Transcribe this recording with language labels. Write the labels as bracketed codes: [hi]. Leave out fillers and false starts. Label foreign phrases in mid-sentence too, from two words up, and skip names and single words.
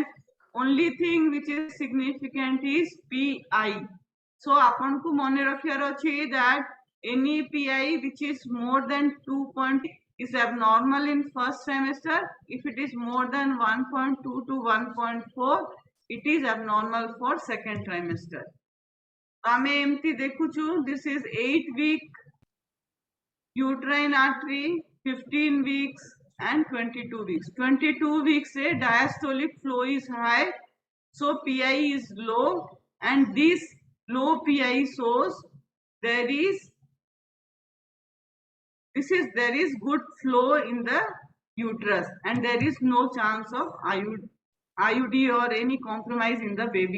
[en] Only thing which is significant is PI. So [or] ଆପଣ କୁ ମନେ ରଖିବାର ଅଛି [en] that any PI which is more than 2.0 is abnormal in first trimester. If it is more than 1.2 to 1.4, it is abnormal for second trimester. [or] ଆମେ ଏମିତି ଦେଖୁଛୁ, [en] this is 8 week uterine artery, 15 weeks and 22 weeks. 22 weeks se diastolic flow is high, so PI is low, and this low PI shows there is good flow in the uterus and there is no chance of IUD or any compromise in the baby.